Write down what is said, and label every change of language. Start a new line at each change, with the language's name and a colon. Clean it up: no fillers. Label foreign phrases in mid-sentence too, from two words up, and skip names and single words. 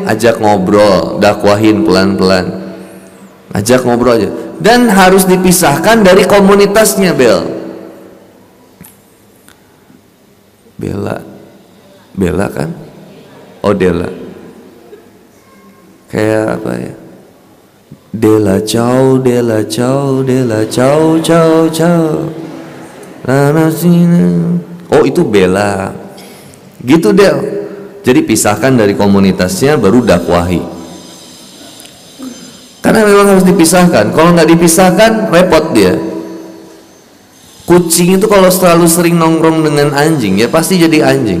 Indonesian: Ajak ngobrol, dakwahin pelan-pelan, ajak ngobrol aja. Dan harus dipisahkan dari komunitasnya. Bella kan? Oh Dela, kayak apa ya?
Italian: Dela ciao, Dela ciao, Dela ciao, ciao, ciao.
Indonesian: Oh itu Bella. Gitu Del. Jadi pisahkan dari komunitasnya baru dakwahi. Karena memang harus dipisahkan. Kalau nggak dipisahkan repot dia. Kucing itu kalau selalu sering nongkrong dengan anjing ya pasti jadi anjing.